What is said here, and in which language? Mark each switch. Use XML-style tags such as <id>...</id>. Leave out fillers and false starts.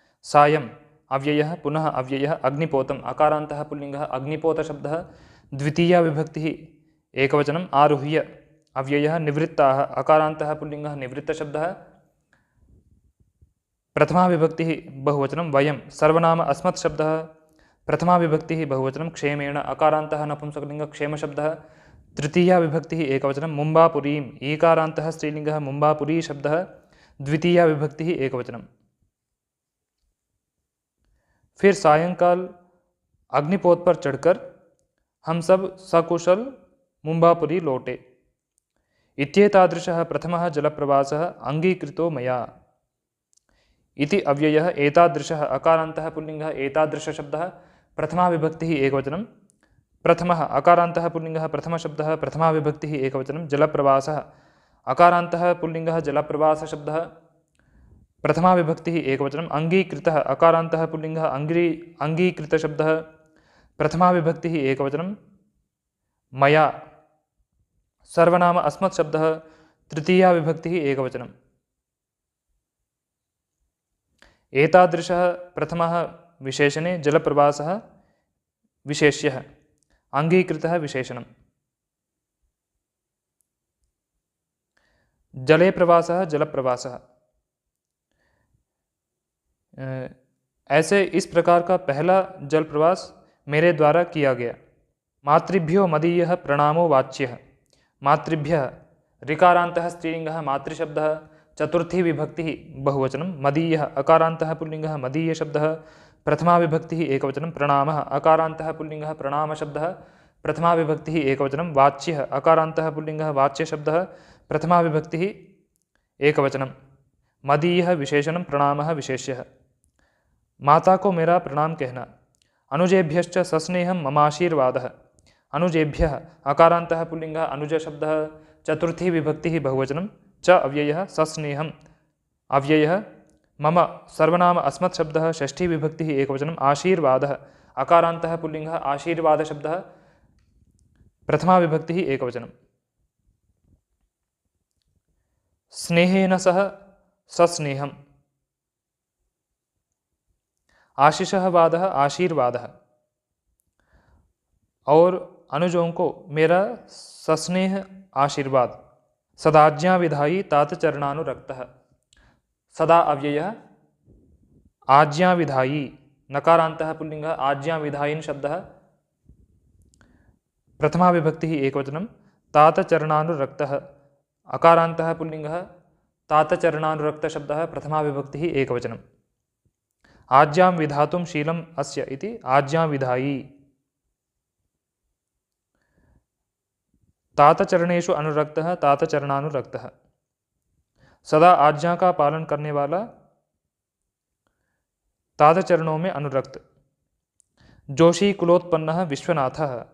<sa>सायं अव्ययः पुनः अव्ययः अग्निपोतम् अकारान्तः पुल्लिङ्गः अग्निपोतशब्दः द्वितीया विभक्तिः एकवचनम्, आरुह्य अव्ययः निवृत्ताः अकारान्तः पुल्लिङ्गः निवृत्तशब्दः प्रथमा विभक्तिः बहुवचनं, वयं सर्वनाम अस्मत् शब्दः प्रथमा विभक्तिः बहुवचनं, क्षेमेण अकारान्तः नपुंसकलिङ्ग क्षेमशब्दः तृतीया विभक्तिः एकवचनं, मुम्बापुरीम् ईकारान्तः स्त्रीलिङ्गः मुम्बापुरी शब्दः द्वितीया विभक्तिः एकवचनं।</sa> <hi>फिर सायंकाल अग्निपोत पर चढ़कर हम सब सकुशल मुम्बापुरी लौटे।</hi> <sa>इत्येतादृशः प्रथमः जलप्रवासः अङ्गीकृतो मया। इति अव्ययः एतादृशः अकारान्तः पुल्लिङ्गः एतादृशशब्दः प्रथमा विभक्तिः एकवचनं, प्रथमः अकारान्तः पुल्लिङ्गः प्रथमशब्दः प्रथमा विभक्तिः एकवचनं, जलप्रवासः अकारान्तः पुल्लिङ्गः जलप्रवासशब्दः प्रथमा विभक्तिः एकवचनम्, अङ्गीकृतः अकारान्तः पुल्लिङ्गः अङ्गीकृतशब्दः प्रथमा विभक्तिः एकवचनं, मया सर्वनाम अस्मत् शब्दः तृतीया विभक्तिः एकवचनम्। एतादृशः प्रथमः विशेषणे जलप्रवासः विशेष्यः, अङ्गीकृतः विशेषणम्। जले प्रवासः जलप्रवासः।</sa> <hi>ऐसे इस प्रकार का पहला जल प्रवास मेरे द्वारा किया गया।</hi> <sa>मातृभ्यो मदीयः प्रणामो वाच्यः। मातृभ्यः ऋकारान्तः स्त्रीलिङ्गः मातृशब्दः चतुर्थी विभक्तिः बहुवचनं, मदीयः अकारान्तः पुल्लिङ्गः मदीयशब्दः प्रथमा विभक्तिः एकवचनं, प्रणामः अकारान्तः पुल्लिङ्गः प्रणामशब्दः प्रथमा विभक्तिः एकवचनं, वाच्यः अकारान्तः पुल्लिङ्गः वाच्यशब्दः प्रथमा विभक्तिः एकवचनं, मदीयः विशेषणं प्रणामः विशेष्यः।</sa> <hi>माता को मेरा प्रणाम कहना।</hi> <sa>अनुजेभ्यश्च सस्नेहं ममाशीर्वादः। अनुजेभ्यः अकारान्तः पुल्लिङ्गः अनुजशब्दः चतुर्थी विभक्तिः बहुवचनं, च अव्ययः सस्नेहम् अव्ययः, मम सर्वनाम अस्मत् शब्दः षष्ठी विभक्तिः एकवचनम्, आशीर्वादः अकारान्तः पुल्लिङ्गः आशीर्वादशब्दः प्रथमा विभक्तिः एकवचनं। स्नेहेन सह सस्नेहम्। आशिषः वादः आशीर्वादः।</sa> <hi>और अनुजों को मेरा सस्नेह आशीर्वाद।</hi> <sa>सदाज्ञा विधायी तात चरणानुरक्तः। सदा अव्ययः आज्ञा विधायी नकारान्तः पुल्लिंगः आज्ञा विधायिन् शब्दः प्रथमा विभक्तिः एकवचनं। तात चरणानुरक्तः अकारान्तः पुल्लिंगः तात चरणानुरक्त शब्दः प्रथमा विभक्तिः एकवचनम्। आज्ञां विधातुं शीलम् अस्य इति आज्ञा विधायी। तात चरणेषु अनुरक्तः तात चरणानुरक्तः।</sa> <hi>सदा आज्ञा का पालन करने वाला तात चरणों में अनुरक्त।</hi> <sa>जोशी कुलोत्पन्नः विश्वनाथः।</sa>